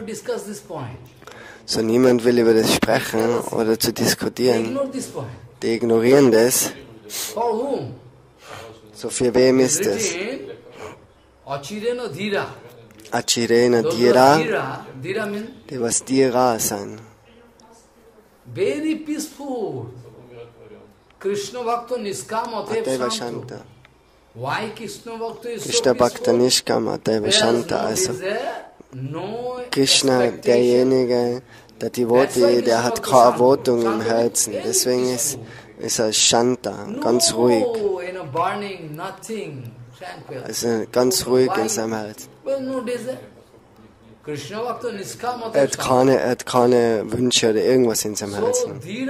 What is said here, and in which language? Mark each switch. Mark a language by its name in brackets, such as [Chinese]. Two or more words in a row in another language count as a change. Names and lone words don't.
[German] So, niemand will über das sprechen oder zu diskutieren. Die ignorieren das. So, für wem ist das? [Sanskrit] Achirena Dhira, [German] die was Dhira sein. [English] Very peaceful. [Sanskrit] Krishna Bhakta Niskama Ateva Shanta. [English] Why [Sanskrit] Krishna Bhakta [English] is so [Sanskrit] Krishna Bhakta [English] peaceful? [Sanskrit] Nishkama Ateva Shanta, [German] also Krishna, derjenige, der Devotee, der hat keine Erwartung im Herzen. Deswegen ist er Shanta, ganz ruhig. Also ganz ruhig in seinem Herzen. Er hat keine Wünsche oder irgendwas in seinem Herzen.